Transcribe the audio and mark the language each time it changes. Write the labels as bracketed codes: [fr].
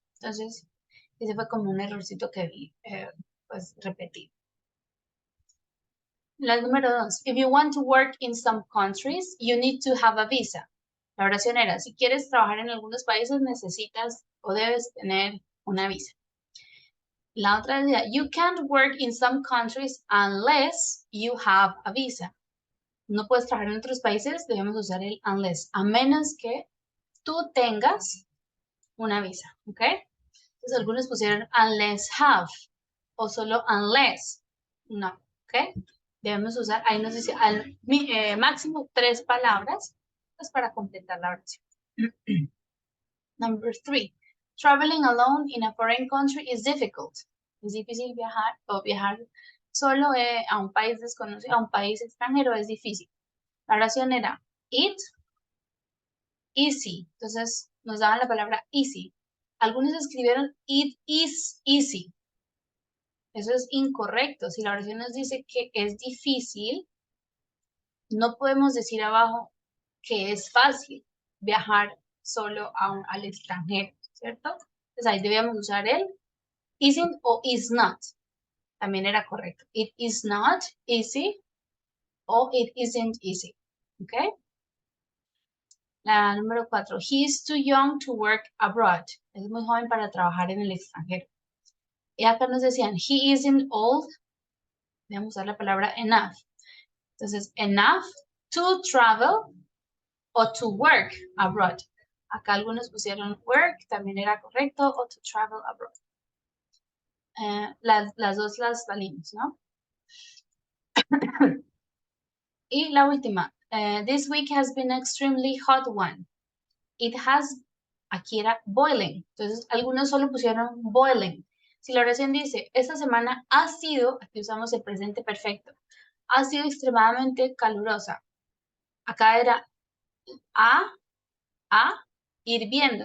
[es] Entonces, ese fue como un errorcito que vi, pues repetir. La número 2. [en] If you want to work in some countries, you need to have a visa. [es] La oración era, si quieres trabajar en algunos países, necesitas o debes tener una visa. [en] La otra decía, you can't work in some countries unless you have a visa. [es] No puedes trabajar en otros países, debemos usar el unless, a menos que tú tengas una visa, ¿ok? Entonces algunos pusieron unless have o solo unless, no, ¿ok? Debemos usar, ahí nos dice máximo 3 palabras, pues para completar la oración. [en] Number 3. Traveling alone in a foreign country is difficult. [es] Es difícil viajar o viajar solo a un país desconocido, a un país extranjero es difícil. La oración era it, easy. Entonces nos daban la palabra easy. Algunos escribieron [en] it is easy. [es] Eso es incorrecto. Si la oración nos dice que es difícil, no podemos decir abajo que es fácil viajar solo al extranjero, ¿cierto? Entonces ahí debíamos usar el isn't o is not. También era correcto. [en] It is not easy o it isn't easy. ¿Ok? [es] La número 4. [en] He is too young to work abroad. [es] Es muy joven para trabajar en el extranjero. Y acá nos decían, [en] he isn't old. [es] Debemos usar la palabra enough. Entonces, [en] enough to travel o to work abroad. [es] Acá algunos pusieron work, también era correcto, o to travel abroad. Las dos las salimos, ¿no? Y la última. [en] This week has been an extremely hot one. It has, [es] aquí era [en] boiling. [es] Entonces, algunos solo pusieron boiling. Si la oración dice, esta semana ha sido, aquí usamos el presente perfecto, ha sido extremadamente calurosa. Acá era a hirviendo.